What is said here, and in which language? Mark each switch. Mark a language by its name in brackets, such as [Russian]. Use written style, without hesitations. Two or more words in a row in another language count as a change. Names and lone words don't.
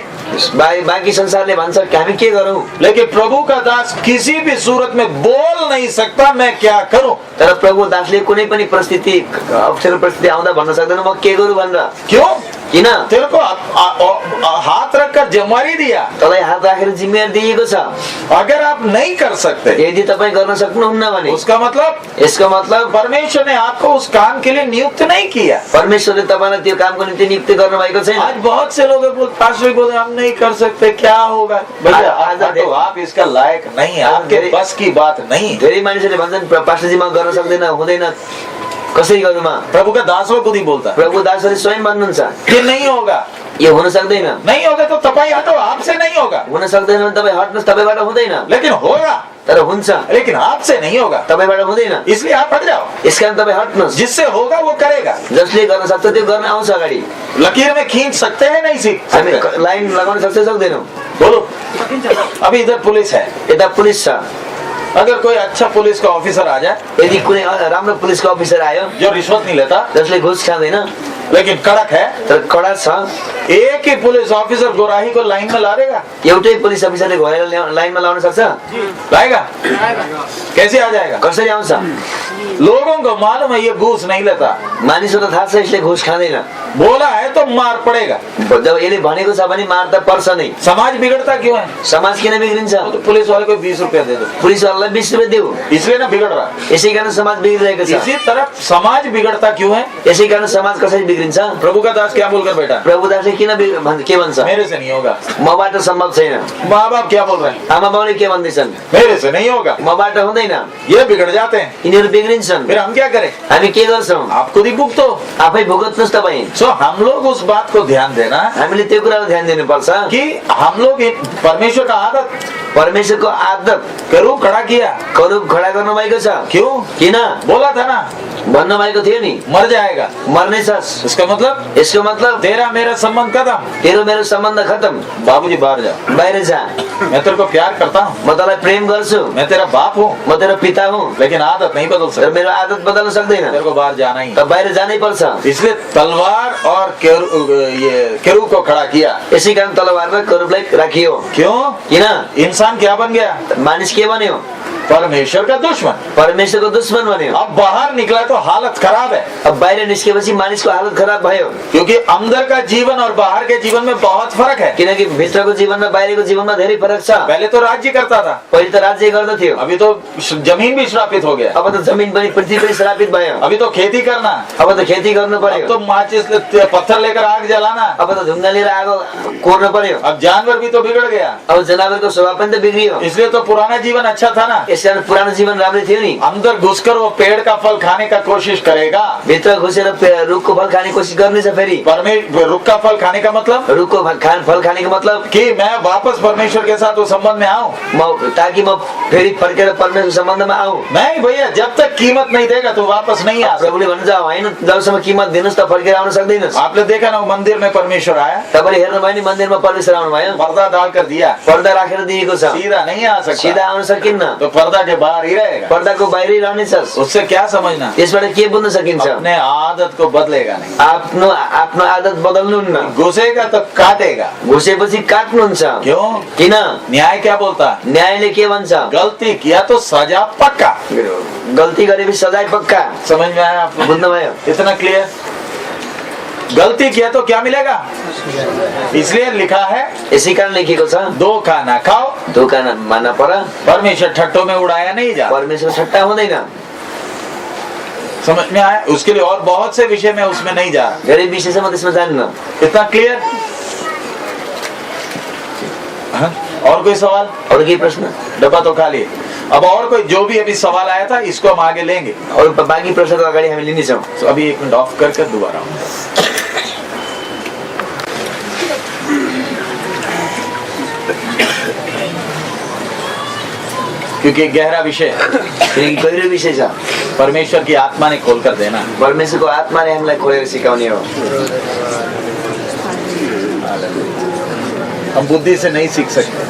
[Nepali] बाँकी संसारले भन्छ कि हामी के गरौँ, [Hindi] लेकिन प्रभु का दास किसी भी सूरत में बोल नहीं सकता मैं क्या करूं। [Nepali] तर प्रभु दासले कुनै पनि परिस्थिति अप्ठ्यारो परिस्थिति आउँदा भन्न सक्दैन म के गरौँ भनेर। [Hindi] क्यों? [Nepali] किन? [Hindi] तेरे को हाथ रखकर जिम्मेवारी दिया, [Nepali] तँलाई हात राखेर जिम्मेवारी दिएको छ। [Hindi] अगर आप नहीं कर सकते, [Nepali] यदि तपाईँ गर्न सक्नुहुन्न भने [Hindi] उसका मतलब [Nepali] यसको मतलब [Hindi] परमेश्वर ने आपको उस काम के लिए नियुक्त नहीं किया। [Nepali] परमेश्वरले तपाईँलाई त्यो कामको निम्ति नियुक्ति गर्नुभएको छैन। [Hindi] आज बहुत से लोग पास्टर बोलते हम नहीं कर सकते, क्या होगा भैया? [Nepali] आज [Hindi] तो आप इसका लायक नहीं है, आपके बस की बात नहीं। [Nepali] धेरै मानिसहरूले भन्छन् पास्टरजी म गर्न सक्दैन, हुँदैन, कसरी गरौँ? [Hindi] प्रभु का दास लोग खुद ही बोलता है [Nepali] प्रभु दासहरूले स्वयं भन्नुहुन्छ [Hindi] कि नहीं होगा, [Nepali] यो हुन सक्दैन। [Hindi] नहीं होगा तो तपाईँ हटो, आपसे नहीं होगा। [Nepali] हुन सक्दैन भने तपाईँ हट्नुहोस्, तपाईँबाट हुँदैन। [Hindi] लेकिन होगा, [Nepali] तर हुन्छ, [Hindi] लेकिन आपसे नहीं होगा, [Nepali] तपाईँबाट हुँदैन। [Hindi] इसलिए आप हट जाओ। [Nepali] यसकारण तपाईँ हट्नुहोस्। [Hindi] जिससे होगा वो करेगा। [Nepali] जसले गर्न सक्छ त्यो गर्न आउँछ अगाडि। [Hindi] लकीर में खींच सकते हैं, नहीं सीख [Nepali] हामी [Hindi] सकते? [Nepali] लाइन लगाउन सक्छ सक्दैनौँ? [Hindi] बोलो। अभी इधर पुलिस है, [Nepali] यता पुलिस छ। [Hindi] अगर कोई अच्छा पुलिस का ऑफिसर आ जाए, [Nepali] यदि कुनै राम्रो पुलिसको अफिसर आयो [Hindi] जो रिश्वत नहीं लेता [Nepali] जसले घुस खाँदैन [Hindi] लेकिन कड़क है, [Nepali] तर कडा छ, [Hindi] एक ही पुलिस ऑफिसर गोराही को लाइन में ला देगा? [Nepali] एउटै पुलिस अफिसरले घोरेर लाइनमा लाउन सक्छ? [Hindi] लाएगा? कैसे आ जाएगा? [Nepali] कसरी आउँछ? [Hindi] लोगों को मालूम है ये घूस नहीं लेता, [Nepali] मानिसहरूलाई थाहा छ यसले घुस खाँदैन। [Hindi] बोला है तो मार पड़ेगा। [Nepali] जब यसले भनेको छ भने मार त पर्छ नै। [Hindi] समाज बिगड़ता क्यों है? [Nepali] समाज किन बिग्रिन्छ? [Hindi] तो पुलिस वाले को 20 रुपया दे दो, [Nepali] पुलिसवालालाई 20 रुपियाँ देऊ, [Hindi] इसलिए ना बिगड़ रहा। [Nepali] यसै कारण समाज बिग्रिरहेको छ। [Hindi] इसी तरह समाज बिगड़ता क्यों है? [Nepali] यसै कारण समाज कसरी बिग्रिन्छ? [Hindi] प्रभु का दास क्या बोलकर बैठा? [Nepali] प्रभुदासले किन के भन्छ? [Hindi] मेरे से नहीं होगा। [Nepali] मबाट सम्भव छैन। [Hindi] माँ बाप क्या बोल रहे हैं? [Nepali] आमा बाउले के भन्दैछन्? [Hindi] मेरे से नहीं होगा। [Nepali] मबाट हुँदैन। [Hindi] ये बिगड़ जाते हैं, [Nepali] यिनीहरू बिग्रिन्छन्। [Hindi] फिर हम क्या करें? [Nepali] हामी के गर्छौं? [Hindi] आप खुद ही भुगतो। [Nepali] आफै भुगत्नुस् तपाईँ। [Hindi] सो हम लोग उस बात को ध्यान देना [Nepali] हामीले त्यो कुरामा ध्यान दिनुपर्छ [Hindi] कि हम लोग परमेश्वर का आदत [Nepali] परमेश्वरको आदत [Hindi] करू खड़ा किया। [Nepali] करूप खडा गर्नु भएको छ। [Hindi] क्यों? [Nepali] किन? [Hindi] बोला था ना [Nepali] भन्नु भएको थियो नि, [Hindi] मर जाएगा। [Nepali] मर्नेछस्। [Hindi] इसका मतलब [Nepali] यसको मतलब [Hindi] तेरा मेरा संबंध खत्म। [Nepali] तेरो मेरो सम्बन्ध खतम। [Hindi] बाबूजी बाहर जा, [Nepali] बाहिर जा। [Hindi] मैं तेरे को प्यार करता हूँ, [Nepali] म तँलाई प्रेम गर्छु, [Hindi] मैं तेरा बाप हूँ, [Nepali] म तेरो पिता हुँ, [Hindi] लेकिन आदत नहीं बदल [Nepali] तर [Hindi] सकती। [Nepali] मेरो आदत बदल्न सक्दैन। [Hindi] तेरे को बाहर जाना ही। [Nepali] त बाहिर जानै पर्छ। [Hindi] इसलिए तलवार और केरू को खड़ा किया। [Nepali] यसै कारण तलवार र करूपलाई राखियो। [Hindi] क्यों? [Nepali] किन? [Hindi] इंसान क्या बन गया? [Nepali] मानिस के बन्यो? [Hindi] परमेश्वर का दुश्मन। [Nepali] परमेश्वरको दुश्मन बन्यो। [Hindi] अब बाहर निकला तो हालत खराब है, [Nepali] अब बाहिर निस्केपछि मानिसको हालत खराब भयो। [Hindi] क्योंकि अंदर का जीवन और बाहर के जीवन में बहुत फर्क है। [Nepali] किनकि भित्रको जीवनमा बाहिरको जीवनमा धेरै फरक छ। [Hindi] पहले तो राज्य करता था, [Nepali] पहिले त राज्य गर्दथ्यो, [Hindi] अभी तो जमीन भी श्रापित हो गया। [Nepali] अब त जमिन पनि पृथ्वी पनि श्रापित भयो। [Hindi] अभी तो खेती करना, [Nepali] अब त खेती गर्नु अब पर्यो। [Hindi] तो माचिस पत्थर लेकर आग जलाना, [Nepali] अब त ढुङ्गा लिएर आगो कोर्नु पर्यो। [Hindi] अब जानवर भी तो बिगड़ गया। [Nepali] अब जनावरको स्वभाव पनि त बिग्रियो। [Hindi] इसलिए तो पुराना जीवन अच्छा था ना। [Nepali] यसकारण पुरानो जीवन राम्रै थियो नि। [Hindi] अंदर घुसकर वो पेड़ का फल खाने का कोशिश करेगा। [Nepali] भित्र घुसेर रुखको फल खाने कोसिस गर्नेछ। फेरि [Hindi] रुख का फल खाने का मतलब [Nepali] रुखको फल खानेको मतलब [Hindi] कि मैं वापस परमेश्वर के साथ उस संबंध में आऊं, [Nepali] ताकि म फेरि फर्केर परमेश्वर सम्बन्धमा आऊं। [Hindi] नहीं भैया, जब तक कीमत नहीं देगा तो वापस नहीं आ सकता। [Nepali] प्रभुले भन्नुहुन्छ होइन, जबसम्म कीमत दिनुस् त फर्केर आउन सक्दैनस्। [Hindi] आपने देखा ना, वो मंदिर में परमेश्वर आया, [Nepali] तपाईले हेर्नुभयो नि, मन्दिरमा परमेश्वर आउनु भयो, [Hindi] पर्दा डाल कर दिया, [Nepali] पर्दा राखेर दिएको छ। [Hindi] सीधा नहीं आ सकता, [Nepali] सीधा आउन सकिन्न। [Hindi] तो पर्दा के बाहर ही रहेगा। [Nepali] पर्दाको बाहिरै रहनेछस्। [Hindi] उससे क्या समझना? [Nepali] यसबाट के बुझ्न सकिन्छ? [Hindi] अपने आदत को बदलेगा नहीं, [Nepali] आफ्नो आफ्नो आदत बदल्नुहुन्न। [Hindi] घुसेगा तो काटेगा। [Nepali] घुसेपछि काट्नुहुन्छ। [Hindi] क्यों? [Nepali] किन? [Hindi] न्याय क्या बोलता? [Nepali] न्यायले के भन्छ? [Hindi] गलती किया तो सजा पक्का। [Nepali] गल्ती गरेपछि सजाय पक्का। [Hindi] समझ में आया आपको? [Nepali] बुझ्नुभयो? [Hindi] इतना क्लियर? गलती किया तो क्या मिलेगा? इसलिए लिखा है, [Nepali] यसै कारण लेखेको छ, [Hindi] दो खाना खाओ, [Nepali] दोकान मान्न पर। [Hindi] परमेश्वर ठट्टों में उड़ाया नहीं जा। [Nepali] परमेश्वर ठट्टा हुँदैन। [Hindi] समझ में आया? उसके लिए और बहुत से विषय में उसमें नहीं जा रहा। [Nepali] धेरै विषयसम्म त्यसमा जान्न। [Hindi] इतना क्लियर? हाँ? और कोई सवाल? [Nepali] अरू केही प्रश्न? [Hindi] डब्बा तो खाली है। अब और कोई जो भी अभी सवाल आया था, इसको हम आगे लेंगे। [Nepali] अरू बाँकी प्रश्नको अगाडि हामी लिनेछौँ। [Hindi] तो अभी 1 मिनट ऑफ करके दोबारा क्योंकि एक गहरा विषय है, [Nepali] किनकि गहिरो विषय छ। [Hindi] परमेश्वर की आत्मा ने खोल कर देना। [Nepali] परमेश्वरको आत्माले हामीलाई खोलेर सिकाउने हो। [Hindi] हम बुद्धि से नहीं सीख सकते।